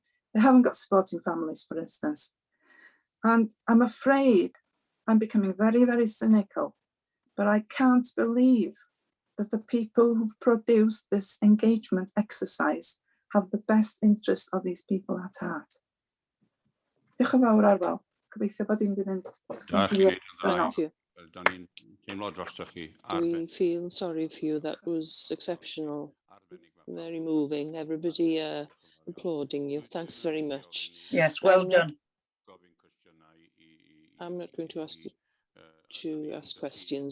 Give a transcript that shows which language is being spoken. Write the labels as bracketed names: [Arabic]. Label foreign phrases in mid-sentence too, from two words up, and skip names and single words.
[English] They haven't got supporting families, for instance. And I'm afraid I'm becoming very, very cynical, but I can't believe that the people who've produced this engagement exercise have the best interest of these people at heart. [Welsh] Diolch yn fawr Arwel. Gobeithio bod i'n mynd. [English] We feel sorry for you. That was exceptional, very moving. Everybody applauding you. Thanks very much. Yes, well done. I'm not going to ask you to ask questions.